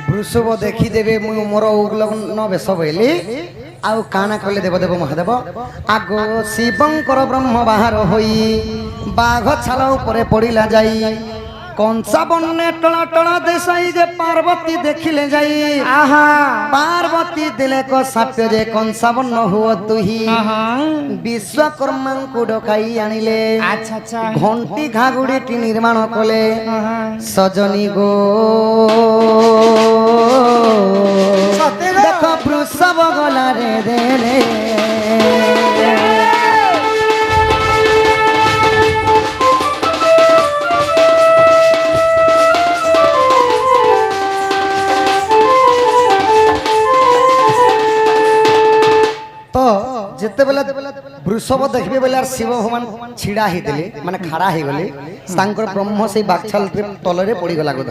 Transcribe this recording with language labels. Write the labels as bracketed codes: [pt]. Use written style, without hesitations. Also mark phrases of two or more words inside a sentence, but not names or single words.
[or] ବୃଷଭ ଦେଖିଦେବେ ମୁଁ ମୋର ଉଗ୍ଲଗ୍ନ ବେଶ ବୋଇଲି ଆଉ କାଣା କଲେ ଦେବଦେବ ମହାଦେବ ଆଗ ଶିବଙ୍କର ବ୍ରହ୍ମ ବାହାର ହୋଇ ବାଘ ଛାଲ ଉପରେ ପଡ଼ିଲା ଯାଇ କଂସା ବନେ ଟଳ ଟଳ ଦେଶାଇ ଯେ ପାର୍ବତୀ ଦେଖିଲେ ଯାଇ আহা ପାର୍ବତୀ ଦେଲେ କ ସାପ୍ୟ ଯେ କଂସା ବନ ହୁଅ ତୁହି আহা ବିଶ୍ୱକର୍ମାଙ୍କୁ ଡକାଇ ଆଣିଲେ [bn] আচ্ছা আচ্ছা [or] ଘଣ୍ଟି ଘାଗୁଡ଼ିଟି ନିର୍ମାଣ କଲେ আহা ସଜନୀ ଗୋ [bn] সত্যি গো? [or] ଦେଖ ବୃଷଭ ଗଲାରେ ଦେଲେ ତ ଯେତେବେଳେ ବୃଷଭ ଦେଖିବେ ବୋଲେ ଆର୍ ଶିବ ଭଗବାନ ଛିଡ଼ା ହେଇଥିଲେ ମାନେ ଖାଡ଼ା ହେଇଗଲେ ତାଙ୍କର ବ୍ରହ୍ମ ସେଇ ବାଗଛାଲ ତଳରେ ପଡ଼ିଗଲା ଗୋଧନ